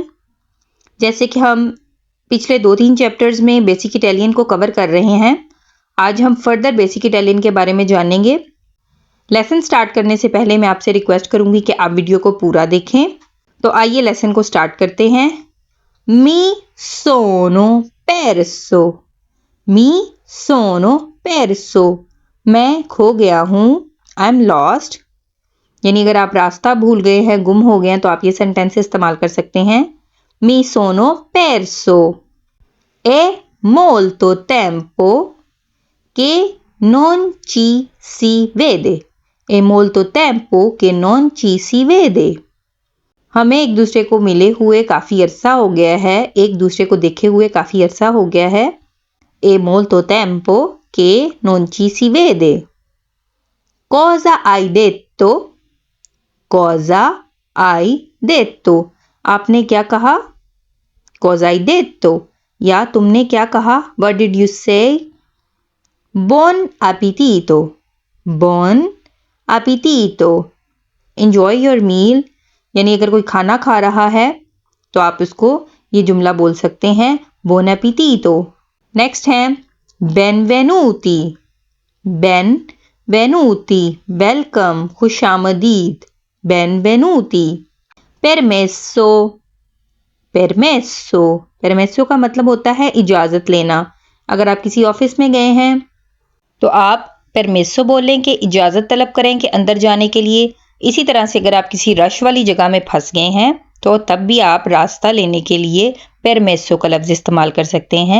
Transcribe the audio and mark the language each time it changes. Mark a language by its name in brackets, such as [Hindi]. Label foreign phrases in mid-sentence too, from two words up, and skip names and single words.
[Hindi] जैसे कि हम पिछले 2-3 चैप्टर्स में बेसिक इटालियन को कवर कर रहे हैं, आज हम फर्दर बेसिक इटालियन के बारे में जानेंगे। लेसन स्टार्ट करने से पहले मैं आपसे रिक्वेस्ट करूंगी कि आप वीडियो को पूरा देखें। तो आइए लेसन को स्टार्ट करते हैं। [Italian] mi sono perso, mi sono perso, [Hindi] मैं खो गया हूँ। [English] I am lost, [Hindi] यानी अगर आप रास्ता भूल गए हैं, गुम हो गए हैं, तो आप ये सेंटेंस इस्तेमाल कर सकते हैं। [Italian] mi sono perso, è molto tempo che non ci si vede, è molto tempo che non ci si vede। [Hindi] हमें एक दूसरे को मिले हुए काफी अरसा हो गया है, एक दूसरे को देखे हुए काफी अरसा हो गया है। [Italian] È molto tempo che non ci si vede। Cosa hai detto? Cosa hai detto? [Hindi] आपने क्या कहा? [Italian] Cosa hai detto? [Hindi] या तुमने क्या कहा? [English] What did you say? [Italian] Buon appetito, buon appetito, [English] enjoy your meal। [Hindi] यानी अगर कोई खाना खा रहा है तो आप उसको ये जुमला बोल सकते हैं, [Italian] buon appetito। [Hindi] नेक्स्ट है [Italian] benvenuti, benvenuti, [Hindi] वेलकम, खुशामदीद, [Italian] benvenuti। permesso, permesso, [Hindi] permesso का मतलब होता है इजाजत लेना। अगर आप किसी ऑफिस में गए हैं तो आप परमेसो बोलें कि इजाज़त तलब करें कि अंदर जाने के लिए। इसी तरह से अगर आप किसी रश वाली जगह में फंस गए हैं तो तब भी आप रास्ता लेने के लिए परमेसो का लफ्ज़ इस्तेमाल कर सकते हैं।